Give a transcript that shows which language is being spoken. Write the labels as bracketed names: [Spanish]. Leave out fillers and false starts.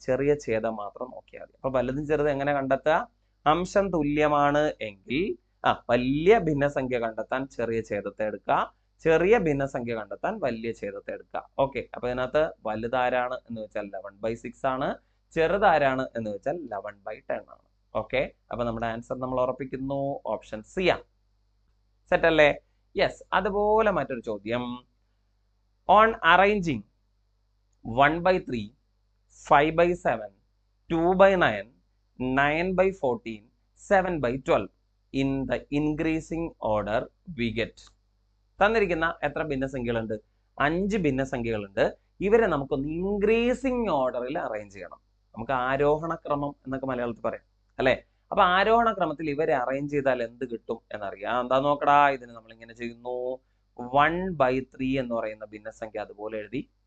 [Malayalam] ചെറിയ ഛേദം മാത്രം നോക്കിയാൽ മതി. അപ്പൊ വലുതും ചെറുതും എങ്ങനെ കണ്ടെത്തുക? അംശം തുല്യമാണ് എങ്കിൽ വലിയ ഭിന്നസംഖ്യ കണ്ടെത്താൻ ചെറിയ ഛേദത്തെ എടുക്കുക, ചെറിയ ഭിന്നസംഖ്യ കണ്ടെത്താൻ വലിയ ഛേദത്തെ എടുക്കുക. ഓക്കെ, അപ്പൊ ഇതിനകത്ത് വലുതാരാണ് എന്ന് വെച്ചാൽ 11/6 ആണ്, ചെറുതാരാണ് എന്ന് വെച്ചാൽ 11/10 ആണ്. ഓക്കെ, അപ്പൊ നമ്മുടെ ആൻസർ നമ്മൾ ഉറപ്പിക്കുന്നു, ഓപ്ഷൻ സി ആണ്. സെറ്റ് അല്ലേ? യെസ്. അതുപോലെ മറ്റൊരു ചോദ്യം, [English] On arranging 1/3, 5/7, 2/9, 9/14, 7/12 in the increasing order we get. [Malayalam] തന്നിരിക്കുന്ന എത്ര ഭിന്നസംഖ്യകളുണ്ട്? 5 ഭിന്നസംഖ്യകളുണ്ട്. ഇവരെ നമുക്കൊന്ന് ഇൻക്രീസിങ് ഓർഡറിൽ അറേഞ്ച് ചെയ്യണം. നമുക്ക് ആരോഹണ ക്രമം എന്നൊക്കെ മലയാളത്തിൽ പറയാം അല്ലെ? അപ്പൊ ആരോഹണ ക്രമത്തിൽ ഇവരെ അറേഞ്ച് ചെയ്താൽ എന്ത് കിട്ടും എന്നറിയാം. എന്താ നോക്കടാ, ഇതിന് നമ്മൾ ഇങ്ങനെ ചെയ്യുന്നു. 1/3 എന്ന് പറയുന്ന ഭിന്നസംഖ്യ അതുപോലെ എഴുതി.